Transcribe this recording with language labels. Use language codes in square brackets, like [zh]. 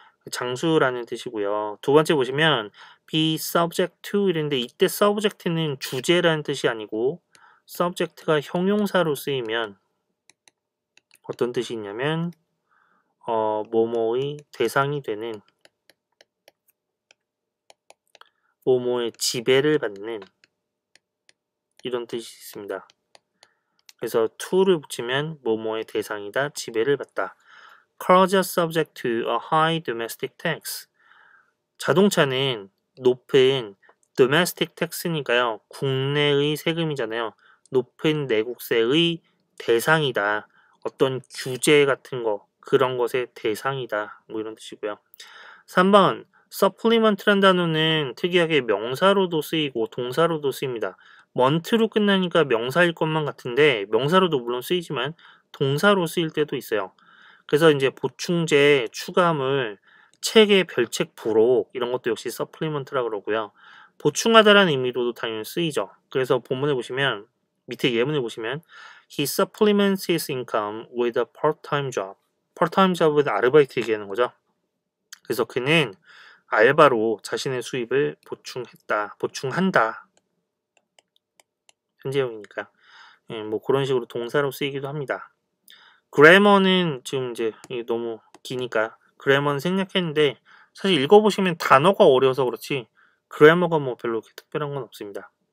[ko] 장수라는 뜻이고요. 두 번째 보시면 be subject to 이랬는데 이때 subject는 주제라는 뜻이 아니고 subject가 형용사로 쓰이면 어떤 뜻이 있냐면 뭐뭐의 대상이 되는 뭐뭐의 지배를 받는 이런 뜻이 있습니다. 그래서 to를 붙이면 뭐뭐의 대상이다, 지배를 받다. [en] Cars are subject to a high domestic tax. [ko] 자동차는 높은 domestic tax니까요. 국내의 세금이잖아요. 높은 내국세의 대상이다. 어떤 규제 같은 거, 그런 것의 대상이다. 뭐 이런 뜻이고요. 3번 supplement라는 단어는 특이하게 명사로도 쓰이고 동사로도 쓰입니다. month로 끝나니까 명사일 것만 같은데 명사로도 물론 쓰이지만 동사로 쓰일 때도 있어요. 그래서 이제 보충제, 추가물, 책의 별책 부록 이런 것도 역시 supplement라 그러고요. 보충하다라는 의미로도 당연히 쓰이죠. 그래서 본문에 보시면 밑에 예문에 보시면 [en] he supplements his income with a part-time job. [ko] part-time job은 아르바이트 얘기하는 거죠. 그래서 그는 알바로 자신의 수입을 보충한다. 현재형이니까. 뭐 그런 식으로 동사로 쓰이기도 합니다. 그래머는 지금 이제 너무 기니까 그래머는 생략했는데 사실 읽어보시면 단어가 어려워서 그렇지 그래머가 뭐 별로 특별한 건 없습니다.